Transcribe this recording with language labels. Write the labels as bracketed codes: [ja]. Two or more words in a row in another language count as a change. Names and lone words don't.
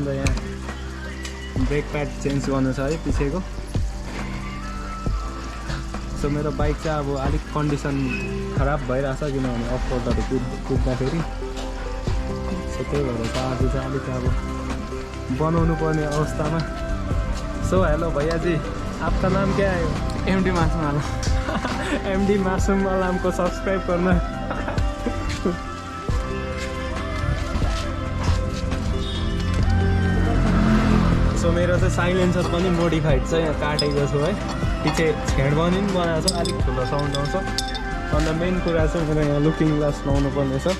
[ne] अन्त यहाँ [en] brake pad change [ne] गर्नु छ है पछिको। सो मेरो बाइक चाहिँ अब अलिक कन्डिसन खराब भइरहेछ किनभने [en] off roads [ne] कुद्दाखेरि। सो त्यही भएर चाहिँ आज चाहिँ अलिक अब बनाउनु पर्ने अवस्थामा। [hi] सो हेलो भैया जी, आपका नाम क्या है? एमडी मासूम वाला। एमडी मासूम वाला हमको सब्सक्राइब करना। [ne] सो मेरो चाहिँ साइलेन्सर पनि मोडिफाइड छ, यहाँ काटेको छु है। पछि छेड पनि बनाएको छ, अलिक ठुलो साउन्ड आउँछ। अन्त मेन कुरा चाहिँ मेरो यहाँ [en] looking glass [ne] लाउनु पर्ने छ।